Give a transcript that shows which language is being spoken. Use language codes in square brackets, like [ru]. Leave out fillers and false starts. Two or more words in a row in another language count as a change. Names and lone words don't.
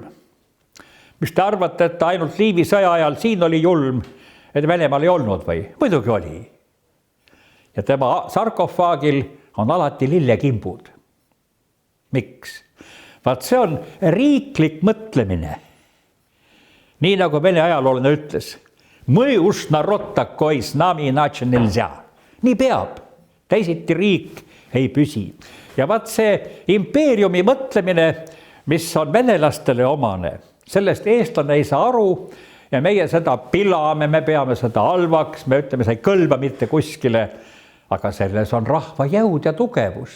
[et] Mis te arvate, et ainult Liivi sõja ajal siin oli julm, et Venemaal ei olnud või? Muidugi oli. Ja tema sarkofaagil on alati lillekimbud. Miks? Vaat see on riiklik mõtlemine. Nii nagu Vene ajaloolane ütles, [ru] мы уж народ такой, с нами иначе нельзя. [et] Nii peab, teisiti riik ei püsi. Ja vaat see impeeriumi mõtlemine, mis on venelastele omane, sellest eestlane ei saa aru ja meie seda pilame, me peame seda halvaks, me ütleme, see ei kõlba mitte kuskile, aga selles on rahva jõud ja tugevus.